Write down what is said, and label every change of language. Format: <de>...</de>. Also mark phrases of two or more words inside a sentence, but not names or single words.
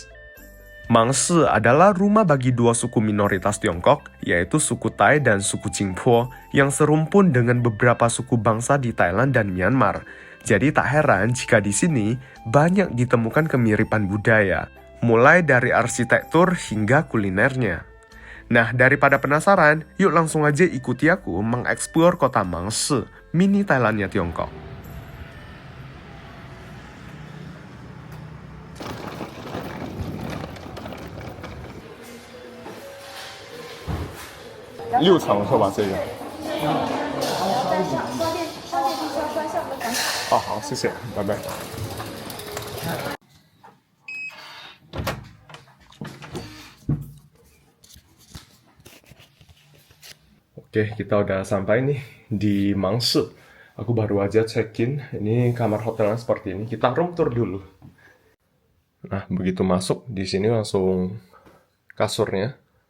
<id>Mangse adalah rumah bagi dua suku minoritas Tiongkok, yaitu suku Tai dan suku Jingpo, yang serumpun dengan beberapa suku bangsa di Thailand dan Myanmar. Jadi tak heran jika di sini banyak ditemukan kemiripan budaya, mulai dari arsitektur hingga kulinernya. Nah, daripada penasaran, yuk langsung aja ikuti aku mengeksplor kota Mangse, mini Thailandnya Tiongkok.</id> <zh>Liu Chang是吧？这个。哦，好，谢谢，拜拜。</zh> <id>Oke, kita udah sampai nih di Mangse. Aku baru aja check-in. Ini kamar hotelnya seperti ini. Kita</id> <en>room tour</en> <id>dulu. Nah, begitu masuk di sini langsung kasurnya.</id>